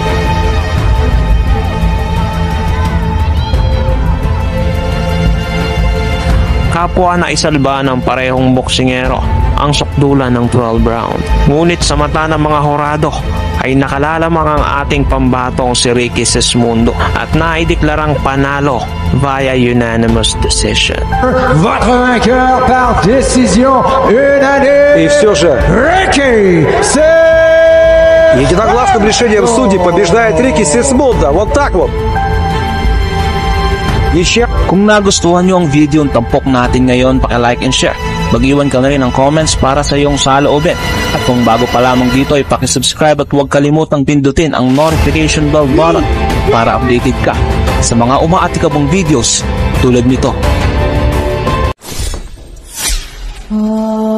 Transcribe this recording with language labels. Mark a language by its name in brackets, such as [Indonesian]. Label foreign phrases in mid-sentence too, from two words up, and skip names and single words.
[Filipino] Kapwa na isalba ng parehong boksingero ang sukdulan ng 12 round. Ngunit sa mata ng mga horado ay nakalalamang ang ating pambatong si Ricky Sismundo at naideklarang panalo [English] via unanimous decision. [French] Votre vainqueur par décision unanime, [Russian] И все же [French] Ricky Sismundo. [Russian] единогласным решением судей побеждает Рики Сисмунда. Вот так вот. Ничья. [Filipino] Kung nagustuhan nyo ang video ng tampok natin ngayon, paki-like [English] and share. [Filipino] Mag-iwan ka na rin ng comments para sa iyong saloobin. At kung bago pa lamang dito ay paki-subscribe at huwag kalimutang pindutin ang [English] notification bell button [Filipino] para updated ka sa mga umaatikabong videos tulad nito.